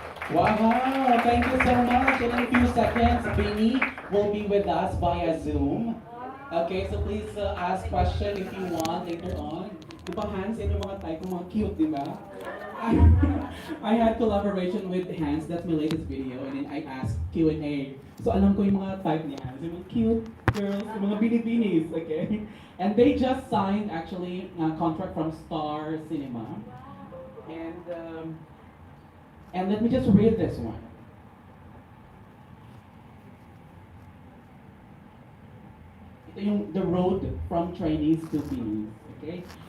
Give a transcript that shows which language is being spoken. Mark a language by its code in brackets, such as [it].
[en] Wow, thank you so much. In a few seconds, Vinny will be with us via Zoom. Okay, so please ask question if you want later on. [tl] Di ba, Hans, yan yung mga type ng mga cute, di ba? [en] I, I had collaboration with Hans, that's my latest video, and then I asked Q&A. [tl] So alam ko yung mga type ni Hans, yung mga cute girls, yung mga binibinis, okay? [en] And they just signed, actually, a contract from Star Cinema. And, um, and let me just read this one. [tl] Ito yung [en] the road from trainees to Beanies. Okay?